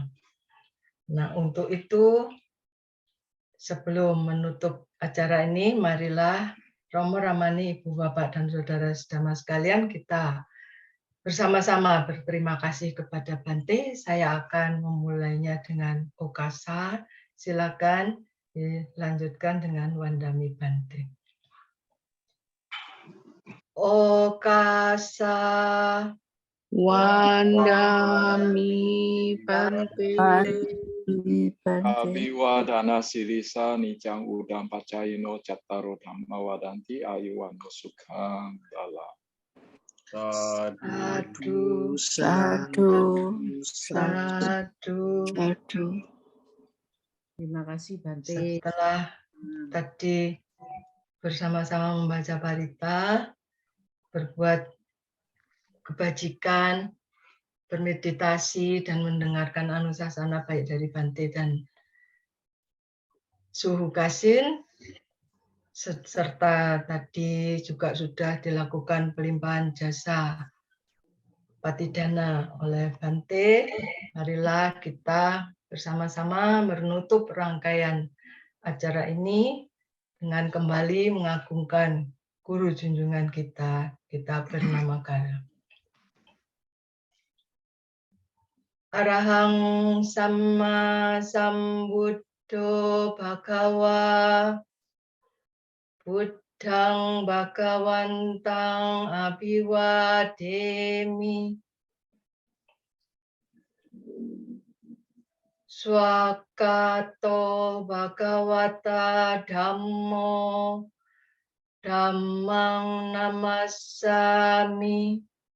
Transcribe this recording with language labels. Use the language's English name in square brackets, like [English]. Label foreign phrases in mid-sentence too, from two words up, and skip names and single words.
[Indonesian] Nah, untuk itu, sebelum menutup acara ini, marilah Romo Ramani, Ibu Bapak dan Saudara-saudara sekalian, kita bersama-sama berterima kasih kepada Bante. Saya akan memulainya dengan Okasa. Silakan dilanjutkan dengan [Pali] Wandami Bante. Okasa. Wandami Bante. Abiwadana sirisa nijang udam pacayino cattaro dhamma wadanti ayuwano sukhang dalam. Sadu, Sadu, Sadu. sadu. [Indonesian] Terima kasih Bante. Setelah tadi bersama-sama membaca parita, berbuat kebajikan, bermeditasi, dan mendengarkan anusasana baik dari Bante dan Suhu Kasin, serta tadi juga sudah dilakukan pelimpahan jasa patidana oleh Bante. Marilah kita bersama-sama menutup rangkaian acara ini dengan kembali mengagungkan guru junjungan kita bernama Kara. [Pali] Arahang Samma Sambuddho Bhagawa Buddhang Bhagawantang Abhiwademi Swakato Bhagawata Dhammo Dhammang Namassami